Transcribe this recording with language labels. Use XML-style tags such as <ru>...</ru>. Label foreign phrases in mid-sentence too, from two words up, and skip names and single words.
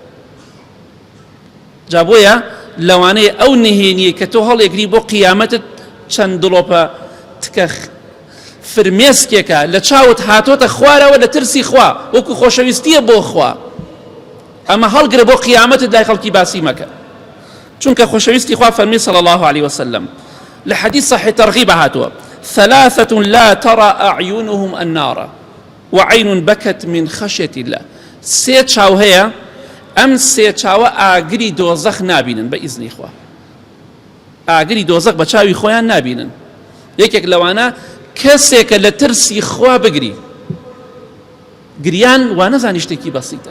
<ckb>جا بۆیە لەوانەیە ئەو نهێنیە کە تۆ هەڵێگری بۆ قیامەتت چەند دڵۆپە تکە فرمێسکێکە لە چاوت هاتۆتە خوارەوە لە ترسی خوا وەکو خۆشەویستیە بۆ خوا، ئەمە هەڵگرە بۆ قیامەتت لای خەڵکی باسی مەکە. چونکە خۆشەویستی خوا فەرمی</ckb> <ar>صلی الله عليه وسلم</ar> <ckb>لە حەدیث صحیح تەرغیب هاتووە:</ckb> <ar>ثلاثة لا ترى أعينهم النار وعين بكت من خشية الله.</ar> <ckb>سێ چاو هەیە، ئەم سێ چاوە ئاگری دۆزەخ نابینن بە ئیزنی خوا، ئاگری دۆزەخ بە چاوی خۆیان نابینن. یەکێک لەوانە کەسێکە لە ترسی خوا بگری، گریان وا نەزانی شتێکی بەسیتە.</ckb>